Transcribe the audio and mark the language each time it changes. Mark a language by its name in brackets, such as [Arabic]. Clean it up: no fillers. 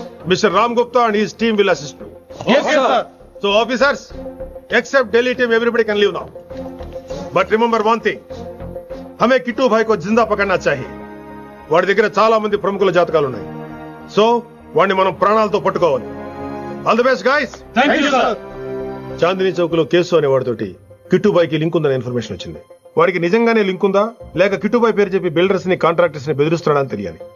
[English] Mister Ram Gupta and his team will assist me. Yes sir. So officers, except Delhi team, everybody can leave now. But remember one thing. [Hindi] हमें किट्टू भाई को जिंदा पकड़ना चाहिए. [Telugu] వాడి దగ్గర చాలా మంది ప్రముఖుల జాతకాలు ఉన్నాయి. సో వాడిని మనం ప్రాణాలతో పట్టుకోవాలి. [English] All the best guys. Thank you sir. [Telugu] Chandini Chowk లో కేసు అనే వాడితోటి కిట్టుబాయికి లింక్ ఉందనే ఇన్ఫర్మేషన్ వచ్చింది. వాడికి నిజంగానే లింక్ ఉందా లేక కిట్టుబాయి పేరు చెప్పి బిల్డర్స్ ని కాంట్రాక్టర్స్ ని బెదిరిస్తున్నాడని తెలియాలి.